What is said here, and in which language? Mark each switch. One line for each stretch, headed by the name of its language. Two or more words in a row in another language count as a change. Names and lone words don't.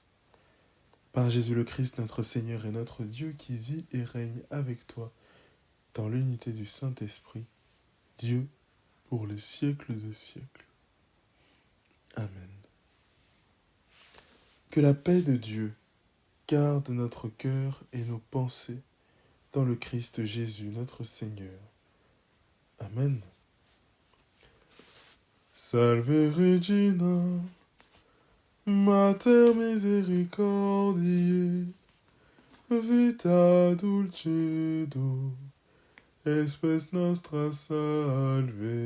French: Par Jésus le Christ, notre Seigneur et notre Dieu, qui vit et règne avec toi dans l'unité du Saint-Esprit, Dieu pour les siècles des siècles. Amen. Que la paix de Dieu garde notre cœur et nos pensées dans le Christ Jésus, notre Seigneur. Amen.
Latin: Salve Regina, Mater misericordiae, vita dulcedo, espes nostra salve.